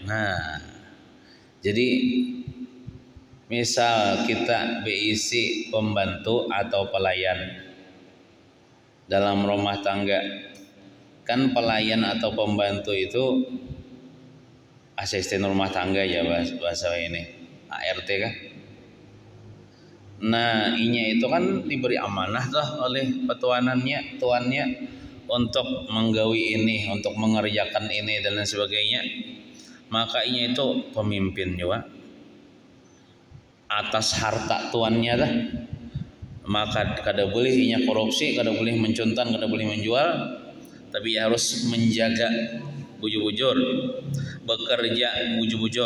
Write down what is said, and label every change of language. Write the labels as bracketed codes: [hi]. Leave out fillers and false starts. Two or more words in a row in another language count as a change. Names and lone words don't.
[bjn] Nah, jadi misal kita berisi pembantu atau pelayan dalam rumah tangga, kan pelayan atau pembantu itu asisten rumah tangga ya bahasa ini ART kan. Nah, inya itu kan diberi amanah tuh oleh tuannya untuk menggawi ini, untuk mengerjakan ini dan lain sebagainya. Maka inya itu pemimpin juga atas harta tuannya dah. Maka kada boleh inya korupsi, kada boleh mencuntan, kada boleh menjual, tapi harus menjaga bujur-bujur, bekerja bujur-bujur.